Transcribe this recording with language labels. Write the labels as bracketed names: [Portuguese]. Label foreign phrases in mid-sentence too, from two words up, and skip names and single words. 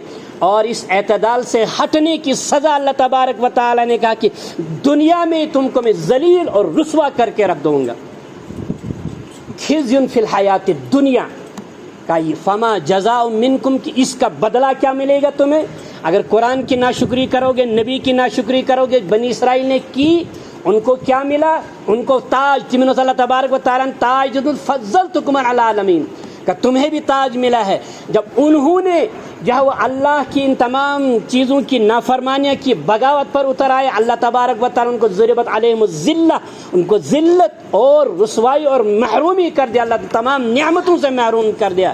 [Hindi] और इस एतदाल से हटने की सज़ा [Arabic] الله تبارك وتعالى [Hindi] ने कहा कि दुनिया में तुमको मैं जलील और रुस्वा करके रख दूँगा। [Arabic] خزي في الحياة الدنيا [Hindi] का ये [Arabic] فما جزاء منكم [Hindi] कि इसका बदला क्या मिलेगा तुम्हें। अगर कुरान की नाशुक्री करोगे, नबी की नाशुक्री करोगे, बनी इसराइल ने की, उनको क्या मिला? उनको ताज, तिमन [Arabic] الله تبارك وتعالى [Hindi] ताजुल [Arabic] فضلتكم على العالمين [Hindi] का तुम्हें भी ताज मिला है। जब उन्होंने जो वो अल्लाह की इन तमाम चीज़ों की नाफरमानियाँ की, बगावत पर उतर आए, [Arabic] الله تبارك وتعالى [Hindi] उनको [Arabic] ضربت عليهم الذلة, [Hindi] उनको ज़िल्लत और रुसवाई और महरूमी कर दिया, अल्लाह तमाम नियामतों से महरूम कर दिया।